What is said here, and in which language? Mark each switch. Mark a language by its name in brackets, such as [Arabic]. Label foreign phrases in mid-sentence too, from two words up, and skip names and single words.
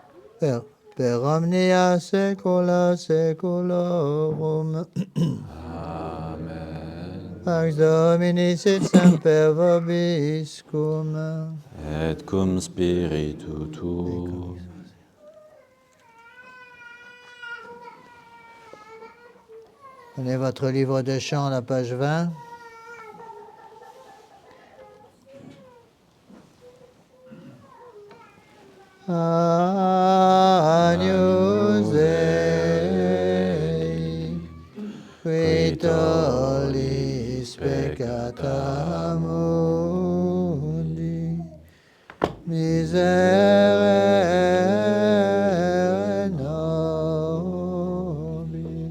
[Latin] Per omnia saecula saeculorum. Pax Domini sit semper vobiscum. et cum spiritu tuo. [French] Prenez votre livre de chant, la page 20. [Latin] Agnus Dei, qui tollis peccata mundi, miserere nobis.